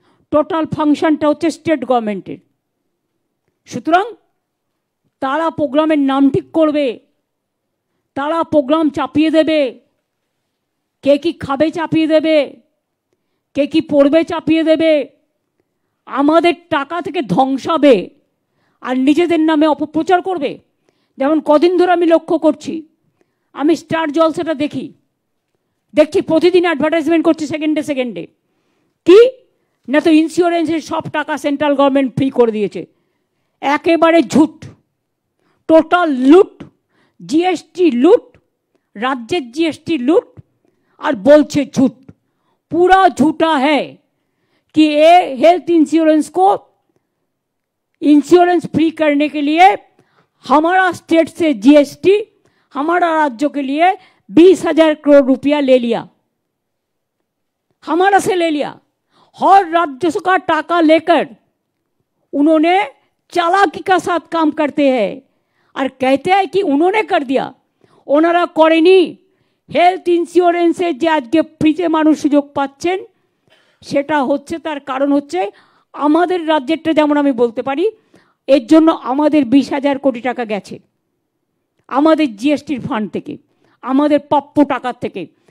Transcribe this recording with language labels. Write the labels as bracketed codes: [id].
[bn] Total ফাংশনটা হচ্ছে state গভর্নমেন্টের। সুতরাং তারা প্রোগ্রামের নাম ঠিক করবে, তারা প্রোগ্রাম চাপিয়ে দেবে, কে কি খাবে চাপিয়ে দেবে, কে কি পড়বে চাপিয়ে দেবে, আমাদের টাকা থেকে ধ্বংসাবে আর নিজেদের নামে অপপ্রচার করবে। যেমন কদিন ধরে আমি লক্ষ্য করছি, আমি স্টার জলসাটা দেখছি প্রতিদিন অ্যাডভার্টাইজমেন্ট করছে সেকেন্ডে সেকেন্ডে। কি না, তো ইন্স্যুরেন্সের সব টাকা সেন্ট্রাল গভর্নমেন্ট ফ্রি করে দিয়েছে। একেবারে ঝুট, টোটাল লুট, জিএসটি লুট, রাজ্যের জিএসটি [hi] लूट और बोलছে झूठ, पूरा झूठा है कि ये हेल्थ इंश्योरेंस को इंश्योरेंस फ्री करने के लिए हमारा स्टेट से जीएसटी हमारा राज्य के लिए 20,000 करोड़ रुपया ले लिया, हमारा से ले लिया। हर राज्य का टाका लेकर उन्होंने चालाकी का साथ काम करते हैं और कहते हैं कि उन्होंने कर दिया। [bn] ওনারা করেনি। হেলথ ইন্স্যুরেন্সে যে আজকে ফ্রিতে মানুষ সুযোগ পাচ্ছেন, সেটা হচ্ছে, তার কারণ হচ্ছে আমাদের রাজ্যেরটা, যেমন আমি বলতে পারি, এর জন্য আমাদের 20,000 কোটি টাকা গেছে আমাদের জিএসটির ফান্ড থেকে, আমাদের প্রাপ্য টাকার থেকে।